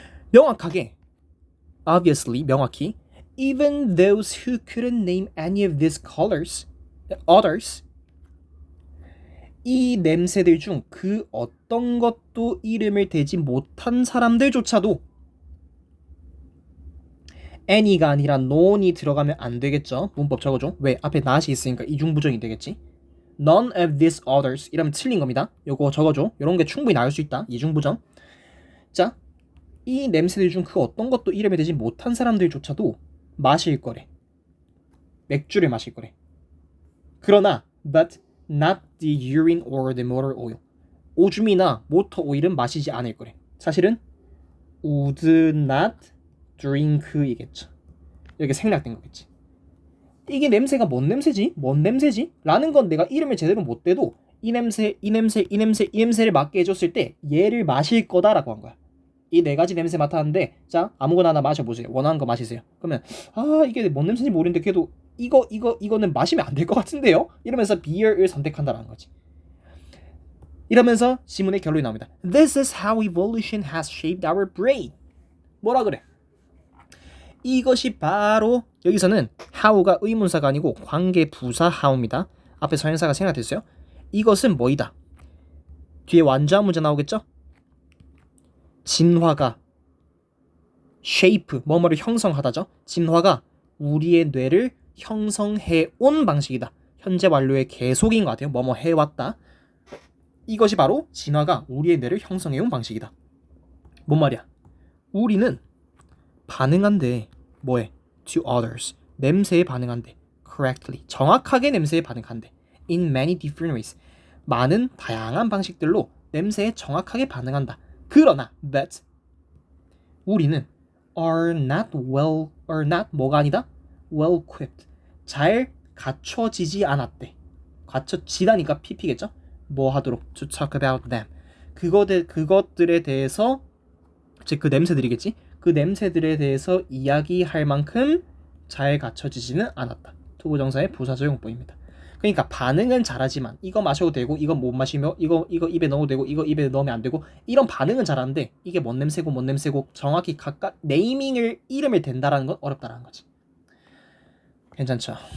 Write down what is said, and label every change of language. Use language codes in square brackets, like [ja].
[ko] 명확하게 obviously 명확히 [en] even those who couldn't name any of these others [ko] 이 냄새들 중 그 어떤 것도 이름을 대지 못한 사람들조차도 any가 아니라 non이 들어가면 안 되겠죠. 문법 적어줘. 왜? 앞에 not이 있으니까 이중부정이 되겠지. [en] None of these others [ko] 이러면 틀린 겁니다. 요거 적어줘. 요런 게 충분히 나올 수 있다. 이중부정. 자, 이 냄새들 중 그 어떤 것도 이름이 되지 못한 사람들조차도 마실 거래. 맥주를 마실 거래. 그러나 [en] but not the urine or the motor oil. [ko] 오줌이나 모터 오일은 마시지 않을 거래. 사실은 [en] would not drink이겠죠. [ko] 이렇게 생략된 거겠지. 이게 냄새가 뭔 냄새지? 뭔 냄새지? 라는 건 내가 이름을 제대로 못 대도 이 냄새, 이 냄새, 이 냄새, 이 냄새를 맡게 해줬을 때 얘를 마실 거다라고 한 거야. 이 네 가지 냄새 맡았는데 자 아무거나 하나 마셔보세요. 원하는 거 마시세요. 그러면 이게 뭔 냄새인지 모르는데 그래도 이거는 마시면 안 될 것 같은데요? 이러면서 beer을 선택한다라는 거지. 이러면서 지문의 결론이 나옵니다. [en] This is how evolution has shaped our brain. [ko] 뭐라 그래? 이것이 바로 여기서는 how가 의문사가 아니고 관계 부사 how입니다. 앞에 선행사가 생략됐어요. 이것은 뭐이다. 뒤에 완전한 문제 나오겠죠? 진화가 shape 뭐뭐를 형성하다죠. 진화가 우리의 뇌를 형성해 온 방식이다. 현재 완료의 계속인 것 같아요. 뭐뭐 해왔다. 이것이 바로 진화가 우리의 뇌를 형성해 온 방식이다. 뭔 말이야? 우리는 반응한대. 뭐에? [en] To others. [ko] 냄새에 반응한대. [en] Correctly. [ko] 정확하게 냄새에 반응한대. [en] In many different ways. [ko] 많은 다양한 방식들로 냄새에 정확하게 반응한다. 그러나 but 우리는 [en] are not [ko] 뭐가 아니다? [en] well equipped. [ko] 잘 갖춰지지 않았대. 갖춰지다니까 pp겠죠? 뭐 하도록 [en] to talk about them. [ko] 그것들에 대해서 즉 그 냄새들이겠지? 그 냄새들에 대해서 이야기할 만큼 잘 갖춰지지는 않았다. 투부정사의 부사적용법입니다. 그러니까 반응은 잘하지만 이거 마셔도 되고 이거 못 마시며 이거 입에 넣어도 되고 이거 입에 넣으면 안 되고 이런 반응은 잘하는데 이게 뭔 냄새고 정확히 각각 네이밍을 이름을 댄다라는 건 어렵다라는 거지. 괜찮죠?